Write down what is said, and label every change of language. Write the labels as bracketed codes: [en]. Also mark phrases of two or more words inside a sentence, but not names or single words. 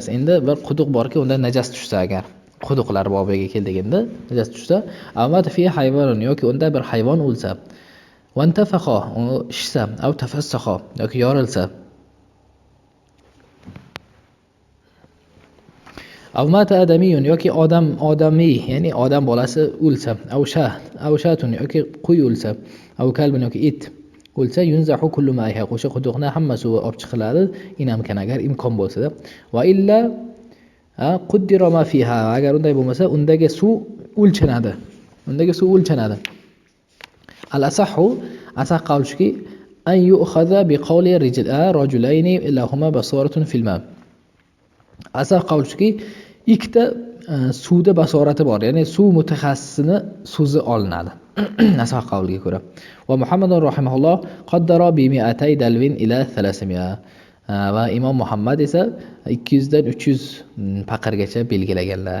[uz] Endi bir quduq borki, unda najas tushsa, agar quduqlar bobiga keldiganda najas tushsa, [ar] مات فيه حيوان, [uz] yoki unda bir hayvon o'lsa, [ar] وانتفخ, [uz] u ishsa, [ar] أو تفسخ, [uz] yoki yorilsa, [ar] أو مات آدمي, [uz] yoki odamiy, ya'ni odam bolasi o'lsa, avshatun, yoki qo'y o'lsa, [ar] أو كلب, [uz] yoki it o'lsa, [ar] ينزح كل ما فيها, [uz] o'sha quduqni hamma suvi olib chiqiladi, inamkan, agar imkon bo'lsa-da. [ar] وإلا قدر ما فيها, [uz] agar unday bo'lmasa, undagi suv o'lchanadi. [ar] الأصح, [uz] asah qavlishki, [ar] أن يؤخذ بقول رجلين لهما بصارة في الماء. [uz] Asah qavlishki, ikkita suvda basorati bor, ya'ni suv mutaxassisini so'zi olinadi. Asah qavliga ko'ra. [ar] ومحمد رحمه الله قدر بـ 200 دلو إلى 300. [uz] Va Imom Muhammad esa 200 dan 300 paqirgacha belgilaganlar.